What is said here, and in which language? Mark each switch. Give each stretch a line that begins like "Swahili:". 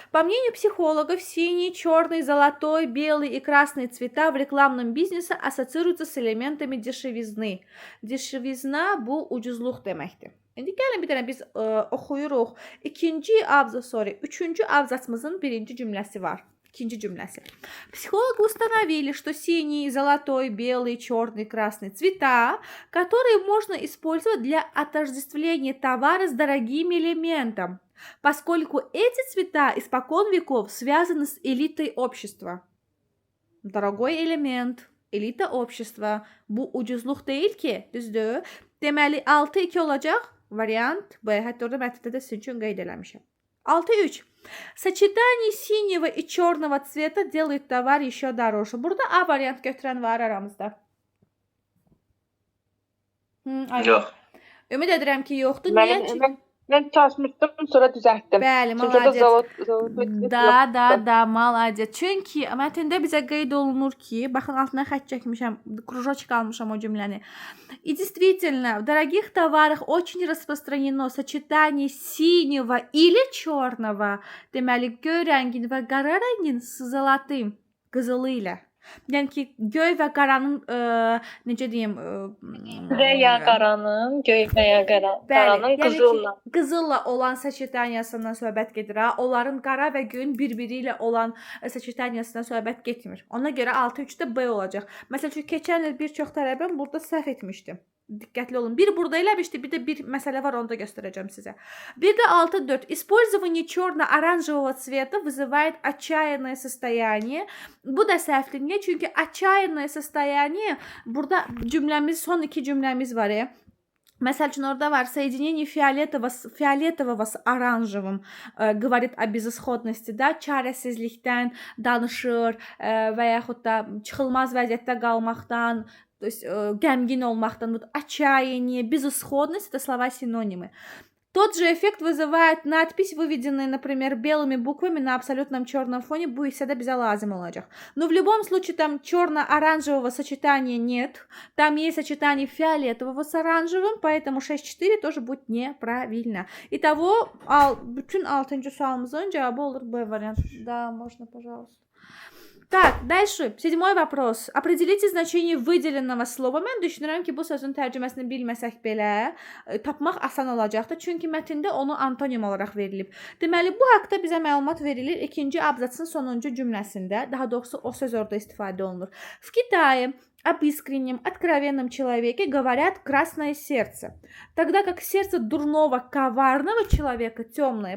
Russian: По мнению психологов, синий, черный, золотой, белый и красный цвета в рекламном бизнесе ассоциируются с элементами дешевизны.
Azerbaijani: Dешевизna bu ucuzluq deməkdir. İndi gəlin bir dənə biz oxuyuruq. Üçüncü abzasımızın birinci cümləsi var. İkinci cümləsi.
Russian: Психологи установили, что синий, золотой, белый, черный, красный цвета, которые можно использовать для отождествления товара с дорогим элементом, поскольку эти цвета испокон веков связаны с элитой общества. Дорогой элемент, elita общества.
Azerbaijani: Bu ucuzluq deyil ki, düzdür? Deməli 6.2 olacaq. Variant B. Hətta orada mətndə də sizin üçün qeyd eləmişəm. 6.3.
Russian: Сочетание синего и черного цвета делает товар еще дороже.
Azerbaijani: Burada A variant götürən var aramızda. Yox. Ümid edirəm ki, yoxdur. Niyə? Mən çalışmışdım, sonra düzəltdim. Bəli, malacət. Da, malacət. Çünki mətndə bizə qeyd olunur ki, baxın altına xətt çəkmişəm, кружочек almışam o cümləni.
Russian: И действительно, в дорогих товарах очень распространено сочетание синего или черного,
Azerbaijani: deməli, göy rəngin və qara rəngin zolotым, qızılı ilə. Yəni ki, göy və qaranın necə deyim, və ya qaranın, göy və ya qaranın yəni qızılla. ki, qızılla olan saçıtaniyasından söhbət gedir ha. Onların qara və göyün bir-biri ilə olan saçıtaniyasından söhbət getmir. Ona görə 6-3-də B olacaq. Məsələn, çünki keçən il bir çox tələbəm burada səhv etmişdi. Diqqətli olun. Bir burada eləmişdi, bir də bir məsələ var, onu da göstərəcəm sizə. Bir də 6-4.
Russian: Использование черно-оранжевого цвета вызывает отчаянное состояние.
Azerbaijani: Bu da səhvdir. Niyə? Çünki
Russian: отчаянное состояние
Azerbaijani: burada cümləmiz, son iki cümləmiz var. Məsəl üçün orada var
Russian: соединение фиолетового с оранжевым говорит о безысходности,
Azerbaijani: da, çarəsizlikdən danışır və yaxud da çıxılmaz vəziyyətdə qalmaqdan,
Russian: то есть
Azerbaijani: qəmgin olmaqdan,
Russian: вот отчаяние, безысходность это слова синонимы. Тот же эффект вызывает надпись, выведенная, например, белыми буквами на абсолютном черном фоне.
Azerbaijani: Bu hissədə bizə lazım olacaq.
Russian: Но в любом случае там черно-оранжевого сочетания нет. Там есть сочетание фиолетового с оранжевым, поэтому 6-4 тоже будет неправильно.
Azerbaijani: Итого, bütün 6-cı sualımızın cavabı olur B вариант.
Russian: Да, можно, пожалуйста. Так, дальше. 7-й вопрос. Определите значение выделенного слова.
Azerbaijani: Mən düşünürəm ki, bu sözün tərcüməsini bilməsək belə tapmaq asan olacaqdır. Çünki mətndə onu antonim olaraq verilib. Deməli, bu haqqda bizə məlumat verilir 2-ci abzasın sonuncu cümləsində. Daha doğrusu o söz orada istifadə olunur.
Russian: В Китае об искреннем, откровенном человеке говорят красное сердце. Тогда как сердце дурного, коварного человека темное.